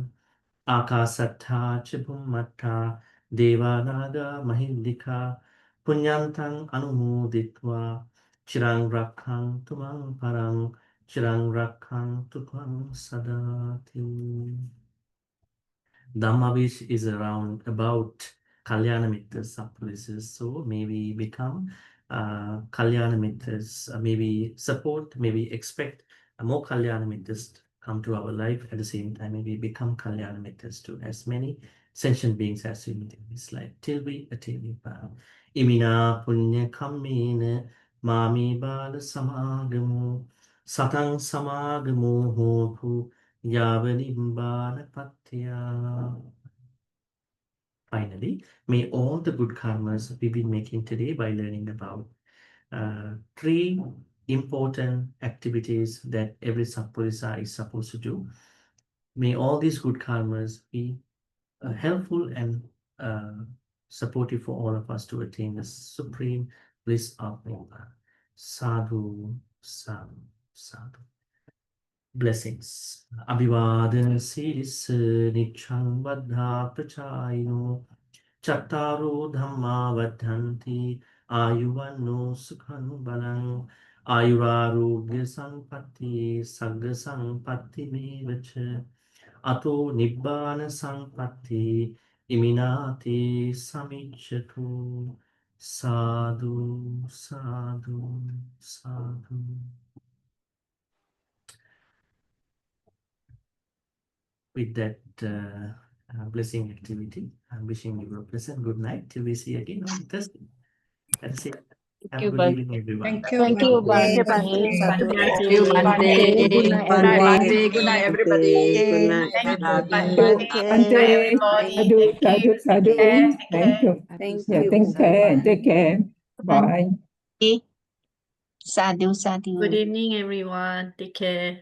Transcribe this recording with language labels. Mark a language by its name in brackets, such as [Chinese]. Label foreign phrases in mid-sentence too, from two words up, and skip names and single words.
[Pali] Akasattha cha bhummattha devanaga mahindika punyantang anumoditva chirang rakkhantu mang parang Chirang rakhantu tvang sadati. [English] Dhammavish is around about [Pali] Kalyana Mitras [English] Sapurises. So maybe become [Pali] Kalyana Mitras, [English] maybe support, maybe expect more [Pali] Kalyana Mitras [English] come to our life. At the same time, maybe become [Pali] Kalyana Mitras [English] to as many sentient beings as we meet in this life till we attain Nibbana. [Pali] Imina punya kammena mami bala samagamu satang samagamu hotu Yavanimbana Patya. [English] Finally, may all the good karmas we've been making today by learning about three important activities that every Sappurisa is supposed to do. May all these good karmas be helpful and supportive for all of us to attain the supreme bliss of Nibbana. [Pali] Sadhu, sadhu, sadhu. [English] Blessings. [Pali] Abhivadana siris nichang vadha prachayino chattaro dhamma vadhanti ayuvanno sukhan balang ayurarogya sampatti sagga sampatti mevacha ato nibbana sampatti iminati samicchatu sadhu sadhu sadhu. [English] With that blessing activity, I'm wishing you a pleasant good night till we see again on Thursday. That's it. Have a good evening, everyone. Thank you, Thank you, Bhante. Bhante. Sadhu, Good night, Thank you, Bhante. everyone. Good night, Good night, everyone. Bhante. Good night, everybody. Okay. Good night, Thank you, everybody. Bhante, everybody. Thank you. sadhu. Take care. Thank you. Thank Yeah, you. take care. Take care. Bye. Sadhu, Good sadhu. evening, everyone. Take care.